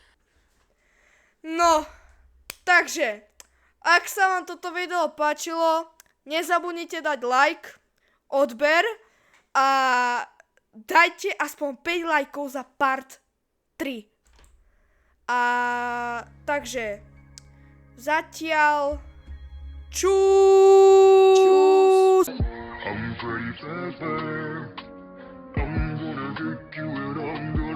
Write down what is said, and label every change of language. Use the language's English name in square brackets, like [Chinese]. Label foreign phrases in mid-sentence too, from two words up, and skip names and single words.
[Slovak] No, takže, ak sa vám toto video páčilo, nezabudnite dať like, odber a dajte aspoň 5 lajkov za part 3. A takže, zatiaľ, čus! [English] I'm pretty fast, I'm gonna get you it on